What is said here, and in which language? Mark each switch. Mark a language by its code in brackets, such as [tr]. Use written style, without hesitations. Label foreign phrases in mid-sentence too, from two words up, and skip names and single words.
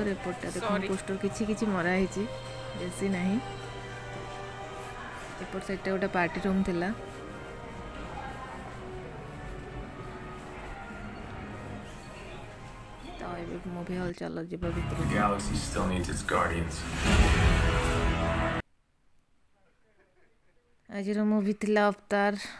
[or] ଏପଟଟା ଦେଖନ୍ତୁ ପୋଷ୍ଟର କିଛି କିଛି ମରା ହେଇଛି, ବେଶୀ ନାହିଁ। ଏପଟ ସାଇଡ଼୍ଟା ଗୋଟେ [en] party room [or] ଥିଲା। ତ ଏବେ [en] movie hall [or] ଚାଲ ଯିବା ଭିତରକୁ। [en] The galaxy still needs its guardians. [or] ଆଜିର ମୁଭି ଥିଲା ଅବତାର।